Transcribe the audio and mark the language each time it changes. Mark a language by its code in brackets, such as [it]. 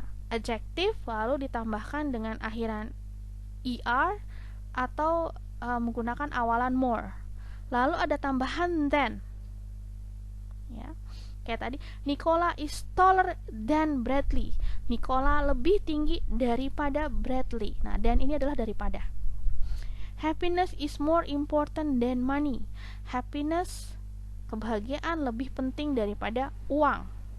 [id] Adjective lalu ditambahkan dengan akhiran er atau menggunakan awalan more. Lalu ada tambahan than, ya. Kayak tadi, [en] Nicola is taller than Bradley. [id] Nicola lebih tinggi daripada Bradley. Nah, dan ini adalah daripada. [en] Happiness is more important than money. [id] Happiness, kebahagiaan, lebih penting daripada uang.